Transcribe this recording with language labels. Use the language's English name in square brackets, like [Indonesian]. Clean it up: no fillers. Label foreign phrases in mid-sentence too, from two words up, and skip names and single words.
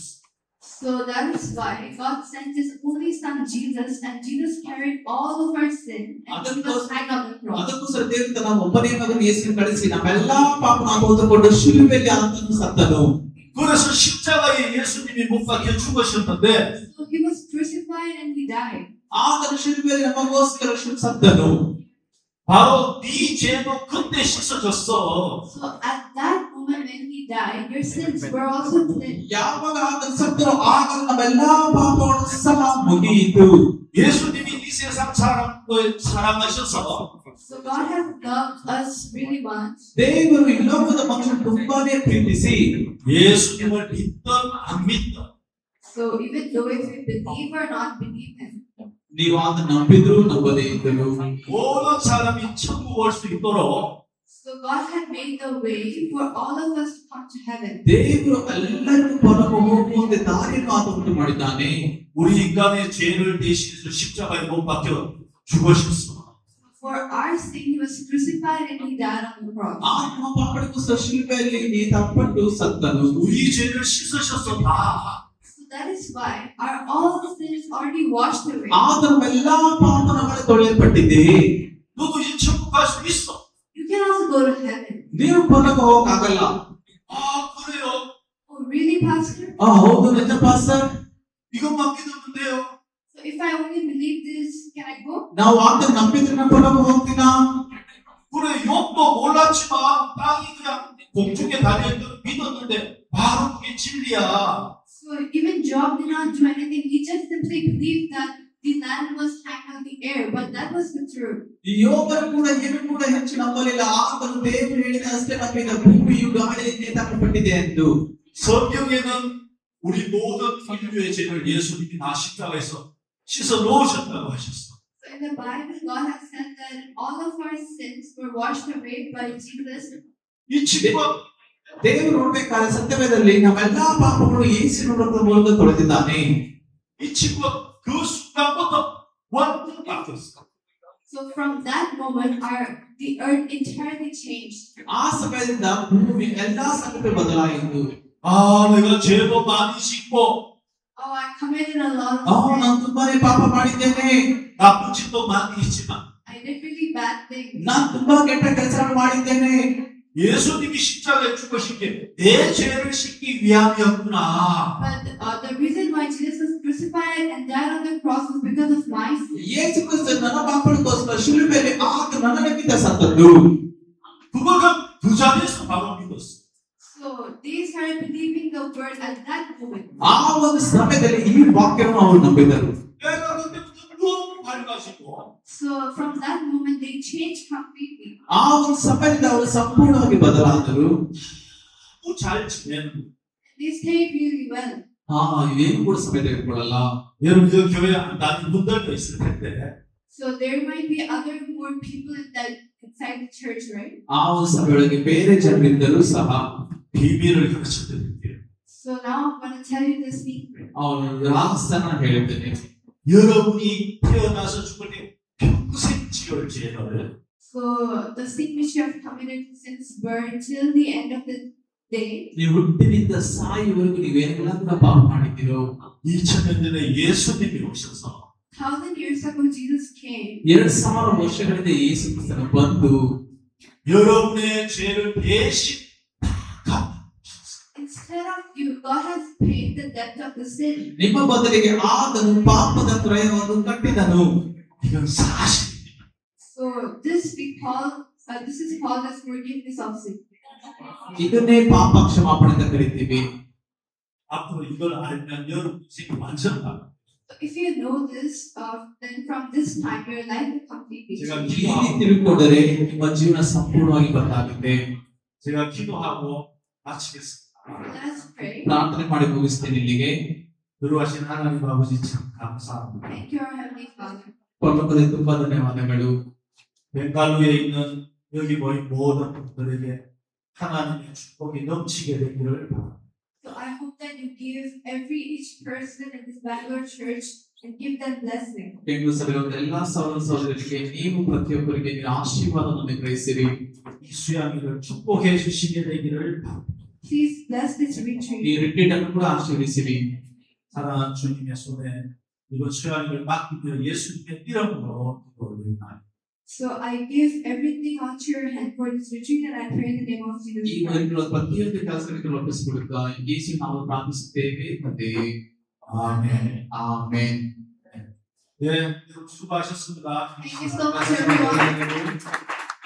[English] So that is why God sent His only Son Jesus, and Jesus carried all of our sin, and He was hanged on the cross. [Kannada] ಅದಕ್ಕೋಸ್ಕರ ದೇವರು ತನ್ನ ಒಬ್ಬನೇ ಮಗನ ಯೇಸುವನ್ನು ಕಳಿಸಿ ನಮ್ಮೆಲ್ಲಾ ಪಾಪವನ್ನು ಹೊತ್ತುಕೊಂಡು ಶಿಲುಬೆಯಲ್ಲಿ ಆತನು ಸತ್ತನು. [Korean] 그래서 십자가에 예수님이 못 박혀 죽으셨는데 [English] So He was crucified and He died. [Kannada] ಆತನು ಶಿಲುಬೆಯಲ್ಲಿ ನಮಗೋಸ್ಕರ ಸತ್ತನು. [Korean] 바로 네 죄도 그때 씻어졌어. [English] So at that moment when He died, your sins were also cleansed. [Kannada] ಯಾವಾಗ ಆತನು ಸತ್ತನು ಆಗ ನಮ್ಮೆಲ್ಲಾ ಪಾಪಗಳು ಸಹ ಮುಗಿಯಿತು. [Korean] 예수님이 이 세상 사람을 사랑하셔서 [English] So God has loved us really much. [Kannada] ದೇವರು ಈ ಲೋಕದ ಮನುಷ್ಯರು ತುಂಬಾನೇ ಪ್ರೀತಿಸಿ [Korean] 예수님을 믿든 안 믿든 [English] So even though if we believe or not believe Him, [Kannada] ನೀವು ಆತನ ನಂಬಿದ್ರು ನಂಬದೇ ಇದ್ದರು [Korean] 모든 사람이 천국 올 수 있도록 [English] so God had made the way for all of us to come to heaven. [Kannada] ದೇವರು ಎಲ್ಲರಿಗೂ ಪರಲೋಕ ಹೋಗುವಂತೆ ದಾರಿಯನ್ನು ಆತ ಉಂಟು ಮಾಡಿದ್ದಾನೆ. [Korean] 우리 인간의 죄를 대신해서 십자가에 못 박혀 죽으셨어. [English] For our sin, He was crucified and He died on the cross. [Kannada] ಆ ನಮ್ಮ ಪಾಪಗಳಿಗೋಸ್ಕರ ಶಿಲುಬೆಯಲ್ಲಿ ನೇತಾಡಲ್ಪಟ್ಟು ಸತ್ತನು. [Korean] 우리 죄를 씻으셔서 다 [English] So that is why all the sins already washed away. [Kannada] ಆದರೂ ಎಲ್ಲಾ ಪಾಪ ನಮ್ಮಲ್ಲಿ ತೊಳೆಯಲ್ಪಟ್ಟಿದೆ. [Korean] 너도 이제 천국 갈 수 있어. [English] You can also go to heaven. [Kannada] ನೀವು ಪರಲೋಕ ಹೋಗಕ್ಕಾಗಲ್ಲ. [Korean] 아, 그래요? [English] Oh, really, Pastor? [Kannada] ಹೌದು ನಿಜ ಪಾಸ್ಟರ್. [Korean] 이것만 믿으면 돼요. [English] So if I only believe this, can I go? [Kannada] ನಾವು ಅದನ್ನ ನಂಬಿದ್ರೆ ನಾವು ಪರಲೋಕ ಹೋಗ್ತೀನಾ? [Korean] 그래, 욕도 몰랐지만 땅이 그냥 공중에 달려있던 믿었는데 바로 그게 진리야. [English] So even Job did not do anything. He just simply believed that the land was hanging on the air, but that was the truth. [Kannada] ಈ ಯೋಬರು ಕೂಡ ಏನು ಕೂಡ ಹೆಚ್ಚು ನಂಬಲಿಲ್ಲ. ಆತನು ದೇವರು ಹೇಳಿದ ಅಷ್ಟೇ ನಂಬಿದ. ಭೂಮಿಯು ಗಾಳಿಯಿಂದ ನೇತಾಕಲ್ಪಟ್ಟಿದೆ ಎಂದು. [Korean] 성경에는 우리 모든 인류의 죄를 예수님이 다 십자가에서 씻어 놓으셨다고 하셨어. [English] So in the Bible, God has said that all of our sins were washed away by Jesus. [Korean] 이 친구가 [Kannada] ದೇವರು ನೋಡ್ಬೇಕಾದ್ರೆ ಸತ್ಯವೇದದಲ್ಲಿ ನಮ್ಮೆಲ್ಲಾ ಪಾಪಗಳು ಯೇಸುವಿನ ರಕ್ತದ ಮೂಲಕ ತೊಳೆದಿದ್ದಾನೆ. [Korean] 이 친구가 그 순간부터 완전 바뀌었어. [English] So from that moment, the earth entirely changed. [Kannada] ಆ ಸಮಯದಿಂದ ಭೂಮಿ ಎಲ್ಲಾ ಸಂಗತಿ ಬದಲಾಯಿತು. [Korean] 아, 내가 죄도 많이 짓고 [English] Oh, I committed a lot of [Kannada] ನಾನು [English] sins. [Kannada] ತುಂಬಾನೇ ಪಾಪ ಮಾಡಿದ್ದೇನೆ. [Korean] 나쁜 짓도 많이 했지만 [English] I did really bad things. [Kannada] ನಾನು ತುಂಬಾ ಕೆಟ್ಟ ಕೆಲಸಗಳನ್ನು ಮಾಡಿದ್ದೇನೆ. [Korean] 예수님이 십자가에 죽으신 게 내 죄를 씻기 위함이었구나. [English] But the reason why Jesus was crucified and died on the cross was because of my sins. [Kannada] ಯೇಸು ಕ್ರಿಸ್ತ ನನ್ನ ಪಾಪಗಳಿಗೋಸ್ಕರ ಶಿಲುಬೆಯಲ್ಲಿ ಆತ ನನ್ನ ನಿಮಿತ್ತ ಸತ್ತದ್ದು. [Korean] 그걸 그 자리에서 바로 믿었어. [English] So they started believing the word at that moment. [Kannada] ಆ ಒಂದು ಸಮಯದಲ್ಲಿ ಈ ವಾಕ್ಯವನ್ನು ಅವರು ನಂಬಿದರು. [Korean] 내가 그때부터 너무 밝아지고 [English] So from that moment, they changed completely. [Kannada] ಆ ಒಂದು ಸಮಯದಿಂದ ಅವರು ಸಂಪೂರ್ಣವಾಗಿ ಬದಲಾದರು. [Korean] 잘 지내는 [English] They stayed really well. [Kannada] ಏನು ಕೂಡ ಸಮಯ ತೆಗೆದುಕೊಳ್ಳಲ್ಲ. [Korean] 여러분 그 교회 안 다니는 분들도 있을 텐데 [English] So there might be other more people inside the church, right? [Kannada] ಆ ಒಂದು ಸಮಯದೊಳಗೆ ಬೇರೆ ಜನರಿದ್ದರೂ ಸಹ [Korean] 비밀을 가르쳐 드릴게요. [English] So now I'm going to tell you the secret. [Kannada] ಅವನು ರಹಸ್ಯನ ಹೇಳಿದ್ದೇನೆ. [Korean] 여러분이 태어나서 죽을 때 평생 지을 죄를 [English] So the secret you have committed since birth till the end of the day. [Kannada] ನೀವು ಹುಟ್ಟಿನಿಂದ ಸಾಯುವವರೆಗೂ ನೀವೇನೆಲ್ಲ ಕೂಡ ಪಾಪ ಮಾಡಿದ್ದೀರೋ. [Korean] 2000년 전에 예수님이 오셔서 [English] 1,000 years ago, Jesus came. [Kannada] 2000 ವರ್ಷಗಳಿಂದ ಯೇಸು ಕ್ರಿಸ್ತನು ಬಂದು [Korean] 여러분의 죄를 대신 [English] Instead of you, God has paid the debt of the sin. [Kannada] ನಿಮ್ಮ ಬದಲಿಗೆ ಆತನು ಪಾಪದ ಕ್ರಯವನ್ನು ಕಟ್ಟಿದನು. [Korean] 이건 사실입니다. [English] So this is called as forgiveness of sin. [Kannada] ಇದನ್ನೇ ಪಾಪ ಕ್ಷಮಾಪಣೆ ಅಂತ ಕರಿತೀವಿ. [Korean] 앞으로 이걸 알면 여러분 인생이 완전 바뀌어요. [English] So if you know this, then from this time your life will completely [Korean] 제가 [English] change. [Kannada] ಈ ರೀತಿ ತಿಳ್ಕೊಂಡರೆ ನಿಮ್ಮ ಜೀವನ ಸಂಪೂರ್ಣವಾಗಿ ಬದಲಾಗುತ್ತೆ. [Korean] 제가 기도하고 마치겠습니다. [English] Let us pray. [Kannada] ಪ್ರಾರ್ಥನೆ ಮಾಡಿ ಮುಗಿಸ್ತೇನೆ ಇಲ್ಲಿಗೆ. [Korean] 들어가신 하나님 아버지 참 감사합니다. [English] Thank you, our Heavenly Father. [Kannada] ಪರಲೋಕದ ತುಂಬಾ ಧನ್ಯವಾದಗಳು. [Korean] 벵갈루에 있는 여기 모인 모든 분들에게 하나님의 축복이 넘치게 되기를 바랍니다. [English] So I hope that you give each person in this Bangalore church and give them blessing. [Kannada] ಬೆಂಗಳೂರು ಸಭೆಯ ಎಲ್ಲಾ ಸಹೋದರ ಸಹೋದರರಿಗೆ ನೀವು ಪ್ರತಿಯೊಬ್ಬರಿಗೆ ನಿಮ್ಮ ಆಶೀರ್ವಾದವನ್ನು ಗ್ರಹಿಸಿರಿ. [Korean] 이 수양이를 축복해 주시게 되기를 바랍니다. [English] Please bless this [Kannada] ಈ [English] retreat. [Kannada] ರಿಟ್ರೀಟ್ ಅನ್ನು ಕೂಡ ಆಶೀರ್ವದಿಸಿರಿ. [Korean] 사랑하는 주님의 손에 이번 수양이를 맡기며 예수님의 이름으로 기도드립니다. [English] So I give everything onto your hand for this retreat and I pray in the name of Jesus [Kannada] ಈ [English] Christ. [Kannada] ಮನೆಗಳ ಪ್ರತಿಯೊಂದು ಕೆಲಸಗಳಿಗೆ ಒಪ್ಪಿಸಿಕೊಡುತ್ತಾ ಯೇಸು ನಾವು ಪ್ರಾರ್ಥಿಸುತ್ತೇವೆ ತಂದೆ. [Korean] 아멘. [Kannada] ಆಮೆನ್. [Korean] 네, 여러분 수고하셨습니다. [English] Thank you so much, everyone.